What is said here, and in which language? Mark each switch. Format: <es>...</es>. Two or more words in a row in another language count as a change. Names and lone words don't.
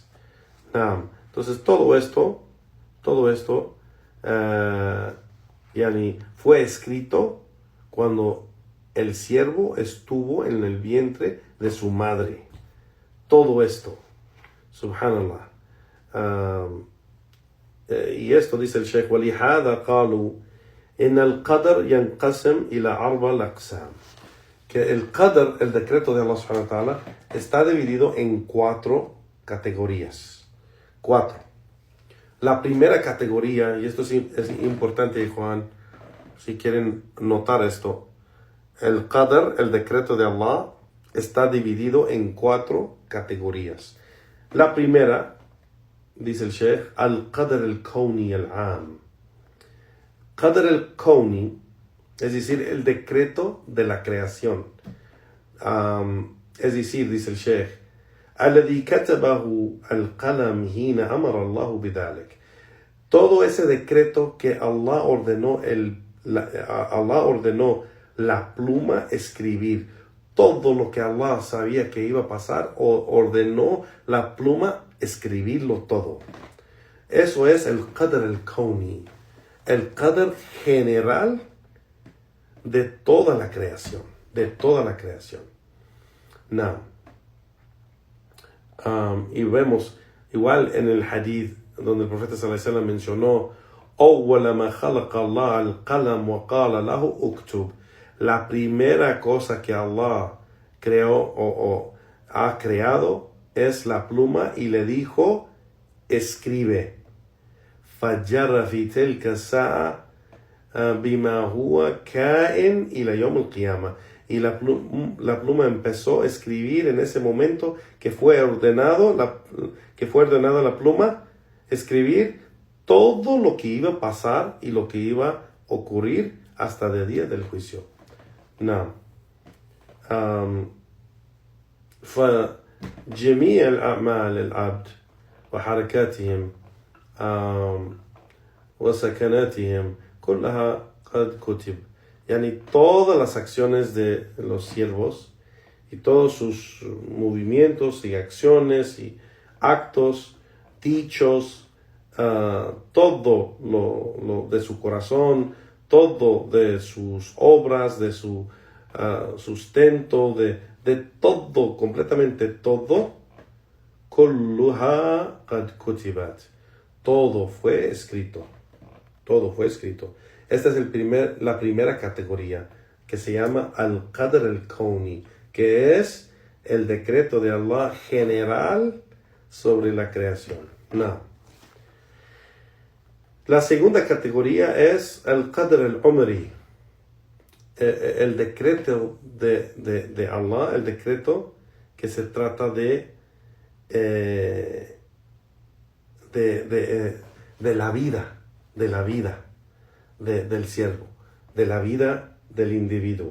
<es>Entonces todo esto fue escrito cuando el siervo estuvo en el vientre de su madre. Todo esto, subhanallah. Y esto dice el Sheikh,</es> <ar>وَلِهَذَا قَالُوا إِنَّ الْقَدَرْ يَنْقَسِمْ إِلَى أَرْبَعِ أَقْسَامٍ.</ar> <es>Que el qadr, el decreto de Allah</es> <ar>سبحانه وتعالى,</ar> <es>está dividido en 4 categorías. 4. La primera categoría, y esto es importante, Juan, si quieren notar esto, el qadr, el decreto de Allah, está dividido en 4 categorías. La primera, dice el Sheikh,</es> <ar>القدر الكوني العام. قدر الكوني,</ar> <es>es decir, el decreto de la creación. Es decir, dice el Sheikh,</es> <ar>الذي كتبه القلم حين أمر الله بذلك.</ar> <es>Todo ese decreto que Allah ordenó la pluma escribir. Todo lo que Allah sabía que iba a pasar, ordenó la pluma escribirlo todo. Eso es el</es> <ar>قدر الكوني,</ar> <es>el qadr general de toda la creación, y vemos igual en el hadith donde el profeta</es> <ar>صلى الله عليه وسلم</ar> <es>mencionó</es> <ar>أول ما خلق الله القلم وقال له اكتب.</ar> <es>La primera cosa que Allah creó o ha creado es la pluma y le dijo escribe.</es> <ar>فجر في تلك الساعة بما هو كائن إلى يوم القيامة.</ar> <es>Y la pluma empezó a escribir en ese momento que fue ordenada la pluma escribir todo lo que iba a pasar y lo que iba a ocurrir hasta el día del juicio.</es> <ar>فجميع الأعمال العبد وحركاتهم وسكناتهم كلها قد كتب.</ar> <es>Yani todas las acciones de los siervos y todos sus movimientos y acciones y actos, dichos, todo lo de su corazón, todo de sus obras, de su sustento, de todo, completamente todo,</es> <ar>كلها قد كتبت.</ar> <es>Todo fue escrito. Todo fue escrito. Esta es la primera categoría, que se llama</es> <ar>القدر الكوني,</ar> <es>que es el decreto de Allah general sobre la creación. No. La segunda categoría es</es> <ar>القدر العمري,</ar> <es>el decreto de Allah, el decreto que se trata de la vida, del siervo, de la vida del individuo.</es>